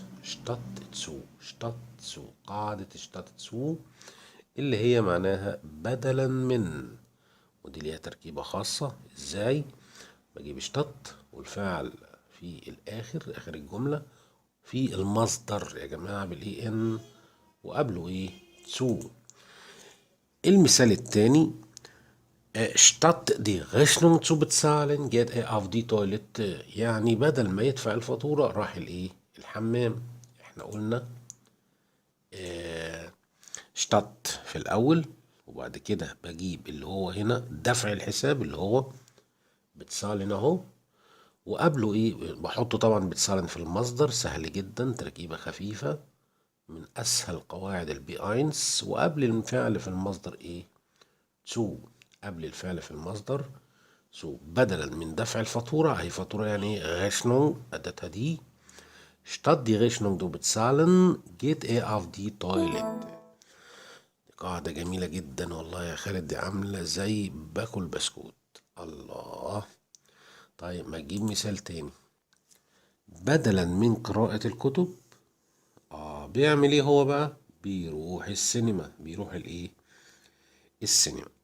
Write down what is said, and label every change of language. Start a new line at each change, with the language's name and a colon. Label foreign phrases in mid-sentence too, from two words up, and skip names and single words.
German: statt zu, statt zu,
Arabic: قاعدة
German: statt zu
Arabic: اللي هي معناها بدلا من. ودي ليها تركيبة خاصة. ازاي؟ بجيب شتت والفعل في الاخر، اخر الجملة، في المصدر يا جماعة بالاي ان، وقبله ايه؟ تسو. المثال التاني:
German: statt die Rechnung zu bezahlen geht er auf die Toilette.
Arabic: يعني بدل ما يدفع الفاتورة راح الحمام. احنا قلنا statt في الأول، وبعد كده بجيب اللي هو هنا دفع الحساب اللي هو بتسالن اهو، وقبله ايه؟ بحطه طبعا بتسالن في المصدر. سهل جدا، تركيبة خفيفة من أسهل قواعد البي اينس. وقبل الفعل في المصدر ايه؟ تو. قبل الفعل في المصدر بدلا من دفع الفاتورة. هي فاتورة يعني Rechnung، أداتها دي.
German: statt die Rechnung zu bezahlen geht er auf die Toilette.
Arabic: قاعدة جميلة جدا والله يا خالد، دي عاملة زي باكل بسكوت. الله. طيب ما تجيب مثال تاني: بدلا من قراءة الكتب بيعمل ايه هو بقى؟ بيروح السينما. بيروح السينما.